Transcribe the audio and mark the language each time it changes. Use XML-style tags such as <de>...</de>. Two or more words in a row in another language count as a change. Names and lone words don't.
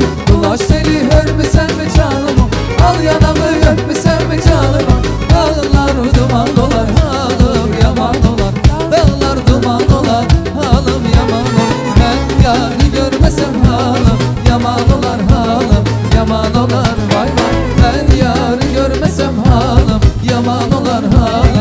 <az>Ulaş teli hörmüsən mi canım oy? Al yanağı öpmüsən mi canım oy? Dağlar duman olar, halım yaman olar. Dağlar duman olar, halım yaman olar.</az> <tr>Ben yarı görmesem halım yaman olar, halım yaman olar. Vay vay. Ben yarı görmesem halım yaman olar, halım</tr>